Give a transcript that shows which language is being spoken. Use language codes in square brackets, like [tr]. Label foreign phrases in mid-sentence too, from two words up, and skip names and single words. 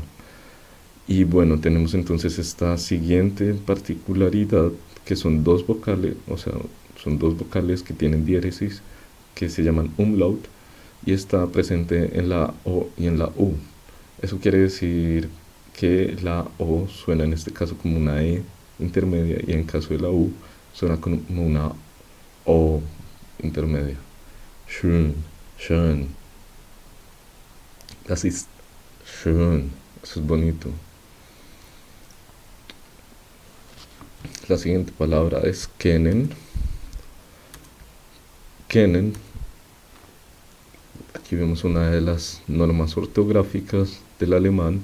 [es] Y bueno, tenemos entonces esta siguiente particularidad que son dos vocales, o sea, son dos vocales que tienen diéresis que se llaman umlaut y está presente en la O y en la U. Eso quiere decir que la O suena en este caso como una E intermedia y en caso de la U suena como una O intermedia. [de] Schön, schön. Das ist schön. [es] Eso es bonito. La siguiente palabra es kennen. Kennen. Aquí vemos una de las normas ortográficas del alemán.